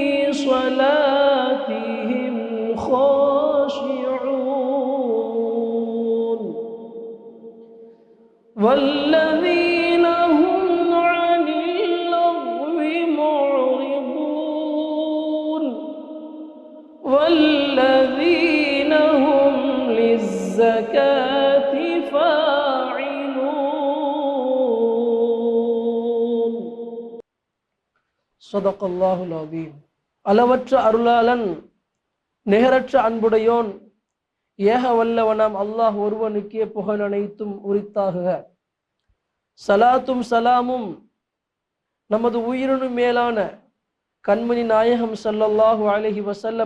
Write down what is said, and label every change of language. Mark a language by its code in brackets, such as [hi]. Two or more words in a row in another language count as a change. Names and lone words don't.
[ar] صلاتهم خاشعون والذين هم عن اللغو معرضون والذين هم للزكاة فاعلون. صدق الله العظيم. [ta] அளவற்ற அருளாளன் நிகரற்ற அன்புடையோன் ஏக வல்லவனாம் அல்லாஹ் ஒருவனுக்கே புகழ் அனைத்தும் உரித்தாகுக. சலாத்தும் சலாமும் நமது உயிரினும் மேலான கண்மணி நாயகம் [ar] صلى الله عليه وسلم